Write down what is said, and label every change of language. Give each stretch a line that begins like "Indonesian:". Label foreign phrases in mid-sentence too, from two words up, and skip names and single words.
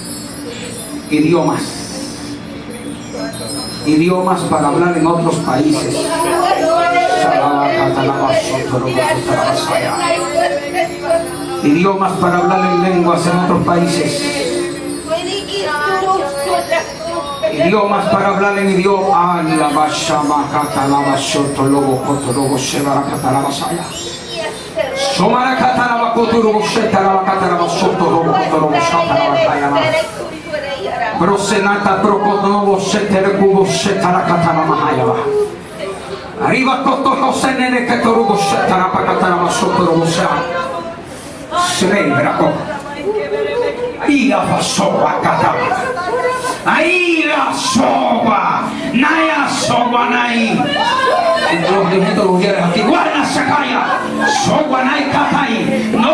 Spanish: Idiomas para hablar en otros países. Idiomas para hablar en lenguas en otros países. Idiomas para hablar en idioma. Brosenata prokonovo sheterekubo shetarakatana mahayava. Arriba koto senene ketorubo shetarapakatana masotorobo sha. Celebra ko. Ila vasoba kata. Aila soba. Naya soba nai. Los de mitología aquí. Guarda sakaya. Soba nai katai.